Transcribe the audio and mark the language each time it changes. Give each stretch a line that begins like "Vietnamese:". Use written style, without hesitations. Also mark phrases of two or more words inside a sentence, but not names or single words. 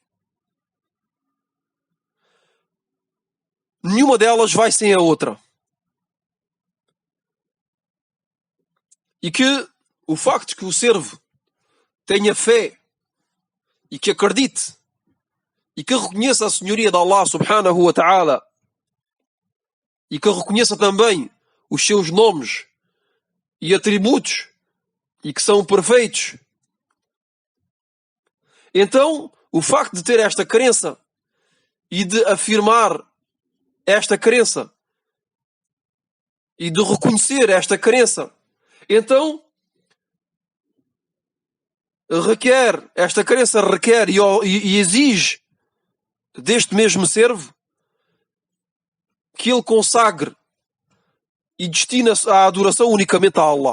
Portuguese: Nenhuma delas vai sem a outra. E que o facto de que o servo tenha fé e que acredite e que reconheça a senhoria de Allah
Arabic: سبحانه وتعالى
Portuguese: e que reconheça também os seus nomes e atributos e que são perfeitos. Então, o facto de ter esta crença e de afirmar esta crença e de reconhecer esta crença, então esta crença requer e exige deste mesmo servo que ele consagre e destina a adoração unicamente a Allah.